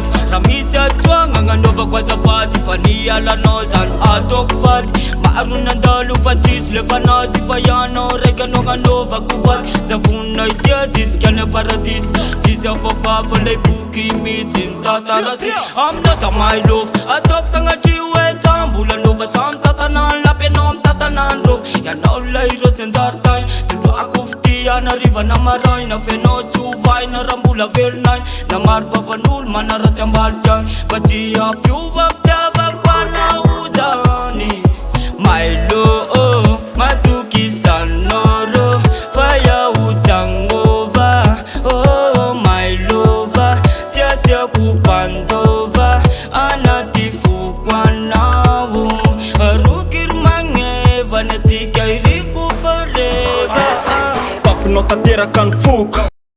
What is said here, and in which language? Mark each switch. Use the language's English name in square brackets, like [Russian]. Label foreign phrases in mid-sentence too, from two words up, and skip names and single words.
[Malagasy] Misy atsoagna agnanova ko azafady fa nialanao zany ataoko fady. Maro nandalo fa tsisy le fanazy fa ianao raiky anao agnanovako fady. Zavona itia jiska ny paradisy tsisy afafafa le boky mitsy ntataraty. Aminao za [English] my love [Malagasy] ataoko sagnatria hoe za mbola nova za mitatanany lapy anao mitatanany rova. Ianao lay rotsy anjaritainy tondroako fity anariva na maraina fenao tsy hovaina raha mbola velonainy. Na maro vavan'olo manarasy ambaliky agny fa tsy ampiova fitiavako anao zany. [English] My love [Malagasy] matokisanao rô fa iaho jangova. [English] Oh my love [Malagasy] tsy asiako mpandova anaty foko anao. Rokiry magneva ny atsika iriko forever. Papinao tanteraka ny foko